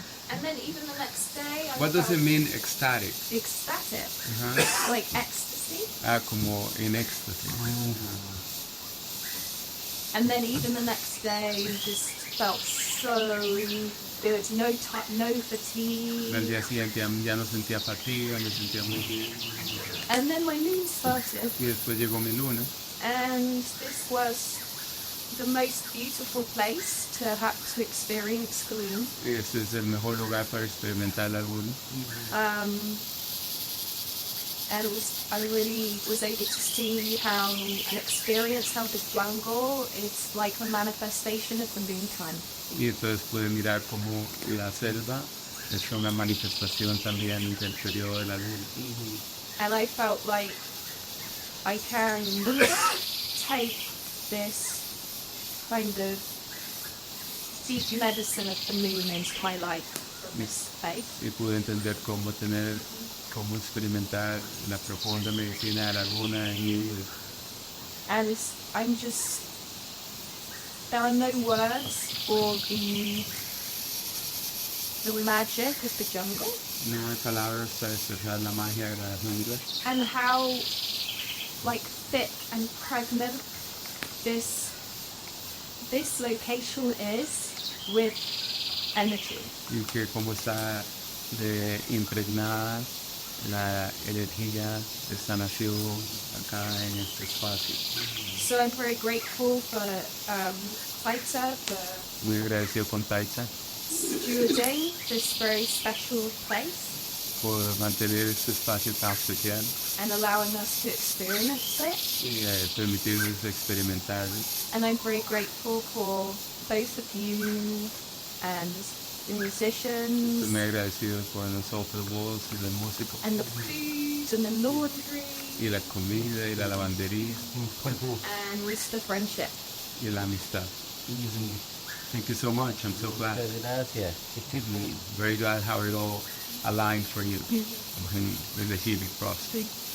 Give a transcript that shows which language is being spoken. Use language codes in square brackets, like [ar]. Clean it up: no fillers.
[en] And then even the next day, I What does it felt mean ecstatic? ecstatic, Ajá. like ecstasy. [es] Como en éxtasis. [en] And then even the next day, just felt so good. No fatigue. [es] Al día siguiente ya no sentía fatiga, me sentía muy bien. [en] And then my moon started, [es] Y después llegó mi luna. [en] and this was the most beautiful place to have to experience gloom. [es] Y este es el mejor lugar para experimentar la luna. [en] And I really was able to see how and experience how this jungle is like a manifestation of the moon time. [es] Y entonces pude mirar como la selva es una manifestación también del periodo de la luna. [en] And I felt like I can take this kind of deep medicine of the moon into my life from this faith. [es] Y pude entender cómo experimentar la profunda medicina de la luna en mi vida. [en] And I'm just there are no words for the magic of the jungle, [es] No hay palabras para expresar la magia de la jungla. [en] and how like thick and pregnant this location is with energy. [es] Y que como está de impregnada la energía de sanación acá en este espacio. [en] So I'm very grateful for Taita for [es] Muy agradecido con Taita [en] stewarding this very special place [es] por mantener este espacio tan especial [en] and allowing us to experience it. [es] y permitirnos experimentarlo. [en] And I'm very grateful for both of you and the musicians [es] Muy agradecido por nosotros vos y los músicos [en] and the food and the laundry [es] y la comida y la lavandería [en] and the friendship. [es] y la amistad. [en] Thank you so much. I'm so glad. [es] Muchas gracias. [en] Very glad how it all aligned for you in the healing process.